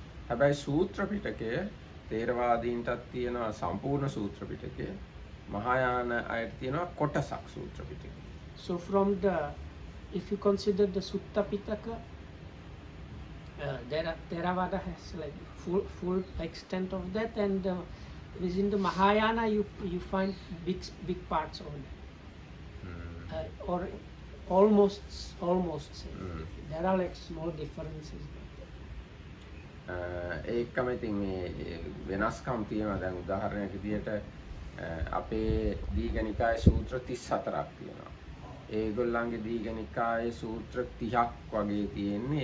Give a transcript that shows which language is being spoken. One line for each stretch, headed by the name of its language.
Sinhala: හැබැයි සූත්‍ර පිටකය තේරවාදීන්ටත් තියෙනවා සම්පූර්ණ සූත්‍ර පිටකය. මහායාන අයට තියෙනවා කොටසක් සූත්‍ර පිටකය.
English: So from if you consider the Sutta Pitaka, Theravada has like full extent of that, and within the Mahayana you find big parts of that. almost same. Mm. There are like small differences.
Sinhala: ඒකම ඉතින් මේ වෙනස්කම් තියෙනවා. දැන් උදාහරණයක් විදිහට අපේ දීඝනිකායේ සූත්‍ර 34ක් තියෙනවා. ඒගොල්ලන්ගේ දීඝනිකායේ සූත්‍ර 30ක් වගේ තියෙන්නේ.